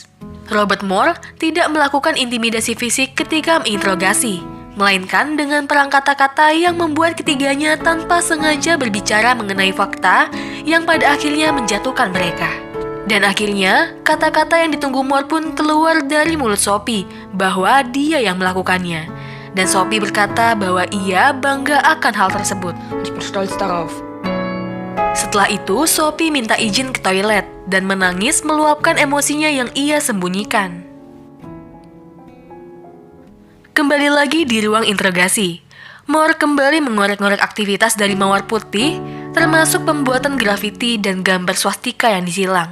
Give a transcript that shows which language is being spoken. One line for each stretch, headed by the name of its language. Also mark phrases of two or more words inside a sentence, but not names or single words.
Indonesian: Robert Moore tidak melakukan intimidasi fisik ketika menginterogasi, melainkan dengan perang kata-kata yang membuat ketiganya tanpa sengaja berbicara mengenai fakta yang pada akhirnya menjatuhkan mereka. Dan akhirnya, kata-kata yang ditunggu Moore pun keluar dari mulut Sophie bahwa dia yang melakukannya. Dan Sophie berkata bahwa ia bangga akan hal tersebut.
German: Ich bin stolz darauf.
Indonesian: Setelah itu, Sophie minta izin ke toilet dan menangis meluapkan emosinya yang ia sembunyikan. Kembali lagi di ruang interogasi, Moore kembali mengorek-ngorek aktivitas dari Mawar Putih, termasuk pembuatan grafiti dan gambar swastika yang disilang.